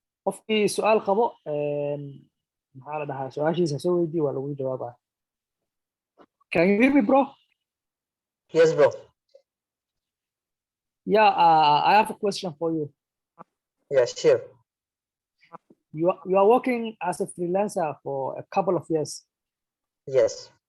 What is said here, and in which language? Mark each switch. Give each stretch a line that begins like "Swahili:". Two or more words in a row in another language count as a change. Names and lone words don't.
Somali: qofkii su'aal qabo maxaa la dhahaa su-aashiisa soo weydii waa lagu jawaabaa.
English: Can you hear me, bro? Yes, bro. Yeah, I have a question for you. Yeah, sure. You are working as a freelancer for a couple of years. Yes.